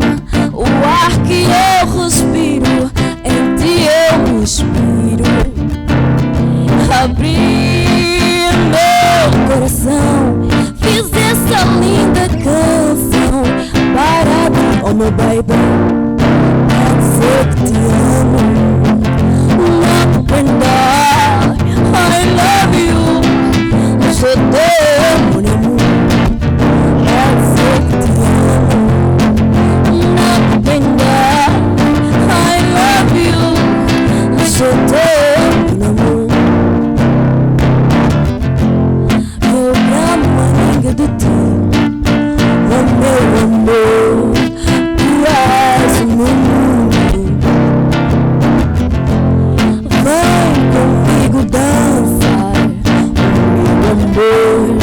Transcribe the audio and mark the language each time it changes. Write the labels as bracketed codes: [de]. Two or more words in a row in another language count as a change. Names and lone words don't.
[pt] O ar que eu respiro, em ti eu me inspiro. Abri meu coração, fiz essa linda canção para ti, oh meu baby, pra dizer que te amo. [en] Love and I love you. [fr] Je t'aime, mon amour, [pt] pra dizer que te amo. [en] Love and I love you. [fr] Je t'aime, mon amour. [pt] Eu amo uma amiga de ti, o meu amor. Tu és o meu mundo. Vem comigo dançar, o meu amor.